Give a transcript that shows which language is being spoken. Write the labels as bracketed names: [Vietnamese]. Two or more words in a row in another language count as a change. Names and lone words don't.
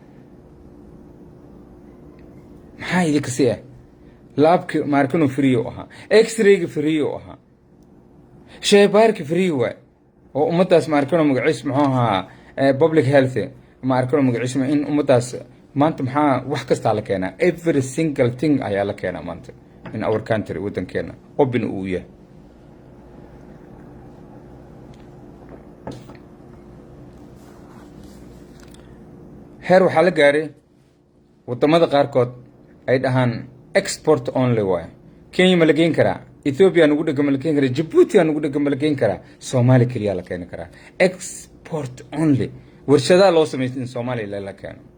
[Somali] maxaa idinka siya laabki markano free oo ahaa x-ray-ga free oo ahaa shaybaarka free waa oo ummadaas markano magaciis muxuu ahaa [English] public health [Somali] markano magaciis in ummadaas maanta maxaa wax kasta la keenaa [English] every single thing [Somali] ayaa la keenaa maanta [English] in our country [Somali] waddankeena open uu yahay heer waxaa la gaaray wadamada qaarkood ay dhahaan [English] export only [Somali] way Kenya ma la geyn karaa Ethiopia nagu dhaga ma la geyn karaa Djibouti nagu dhaga ma la geyn karaa Soomaali kaliya la keeni karaa [English] export only [Somali] warshadaha loo sameeyay in Soomaaliya la keeno